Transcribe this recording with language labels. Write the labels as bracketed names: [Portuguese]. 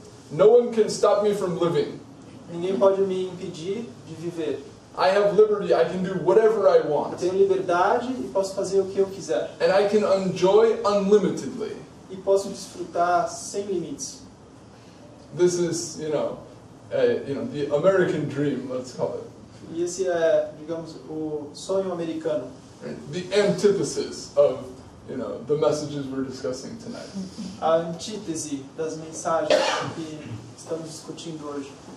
[English] No one can stop me from living. [Portuguese] Ninguém pode me impedir de viver. [English] I have liberty, I can do whatever I want. [Portuguese] Eu tenho liberdade e posso fazer o que eu quiser. [English] And I can enjoy unlimitedly. [Portuguese] E posso desfrutar sem limites. [English] This is, the American dream, let's call it. [Portuguese] E esse é, digamos, o sonho americano. [English] Right? The antithesis of, the messages we're discussing tonight. [Portuguese] A antítese das mensagens que estamos discutindo hoje.